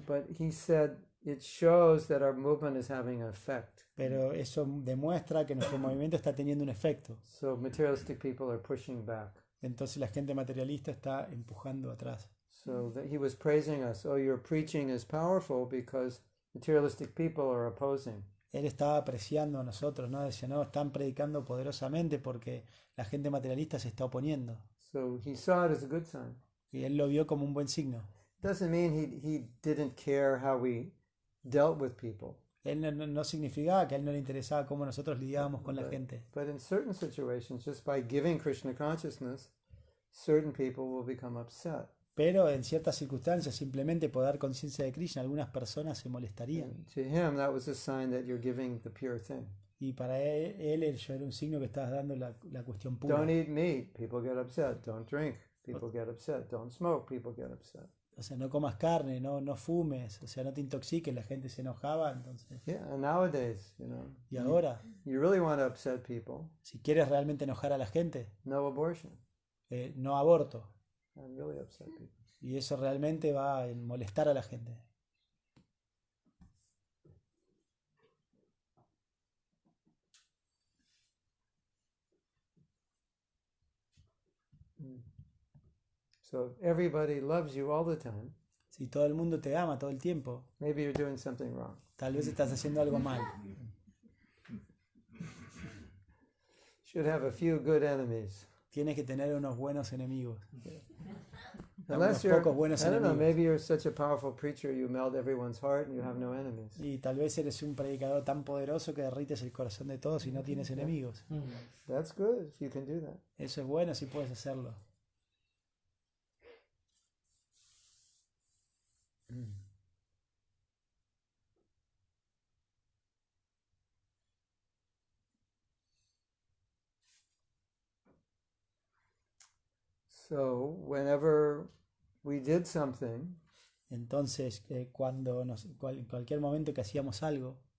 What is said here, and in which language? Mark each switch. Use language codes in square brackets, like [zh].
[en] But he said, it shows that our movement is having an effect. [es] Pero eso demuestra que nuestro movimiento está teniendo un efecto. [en] So materialistic people are pushing back. [es] Entonces la gente materialista está empujando atrás. [en] So that he was praising us. Oh, your preaching is powerful because materialistic people are opposing. [es] Él estaba apreciando a nosotros, ¿no? Decía, no, están predicando poderosamente porque la gente materialista se está oponiendo. [en] So he saw it as a good sign. [es] Y él lo vio como un buen signo. [en] Doesn't mean he didn't care how we dealt with people. [es] Él no significaba que a él no le interesaba cómo nosotros lidiábamos con la gente. [en] But in certain situations, just by giving Krishna consciousness, certain people will become upset. [es] Pero en ciertas circunstancias, simplemente por dar conciencia de Krishna, algunas personas se molestarían. [en] And to him, that was a sign that you're giving the pure thing. [es] Y para él eso era un signo que estabas dando la cuestión pura. [en] Don't eat meat, people get upset. Don't drink, people get upset. Don't smoke, people get upset. [es] O sea, no comas carne, no fumes, o sea, no te intoxiques, la gente se enojaba, entonces. [en] Yeah, and nowadays, [es] Y ahora, [en] you really want to upset people, [es] si quieres realmente enojar a la gente, [en] no abortion. [es] no aborto. [en] And really upset people. [es] Y eso realmente va a molestar a la gente. [en] So if everybody loves you all the time, [es] Si todo el mundo te ama todo el tiempo, [en] maybe you're doing something wrong. [es] tal vez estás haciendo algo mal. [en] Should have a few good enemies. [es] Tienes que tener unos buenos enemigos. [en] Unless [es] Unos [en] you're, [es] pocos buenos [en] I don't know, [es] enemigos. [en] maybe you're such a powerful preacher, you melt everyone's heart and you have no enemies. [es] Y tal vez eres un predicador tan poderoso que derrites el corazón de todos y no tienes enemigos. [en] That's good if you can do that. [es] Eso es bueno si puedes hacerlo. [en] So whenever we did something, [es] Entonces, en cualquier momento que hacíamos algo